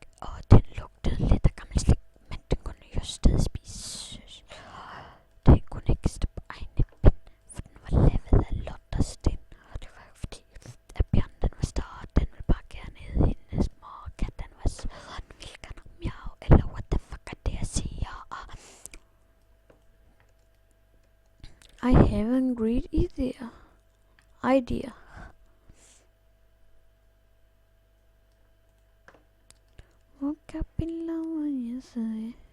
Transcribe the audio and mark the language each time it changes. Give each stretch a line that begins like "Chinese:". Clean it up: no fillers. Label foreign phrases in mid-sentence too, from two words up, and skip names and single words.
Danish: Og den lugtede lidt af gammel slik, men den kunne jo stadig spise. Den kunne ikke stå på egne ben, for den var lavet af lort og sten. Og det var jo fordi, at bjørnen den var større, den ville bare gerne ned i hendes mor. Kat den var sød, og den ville gerne miau, eller
English: what the fuck
Danish: er det jeg siger.
English: I have a great idea. Woke up in love yesterday.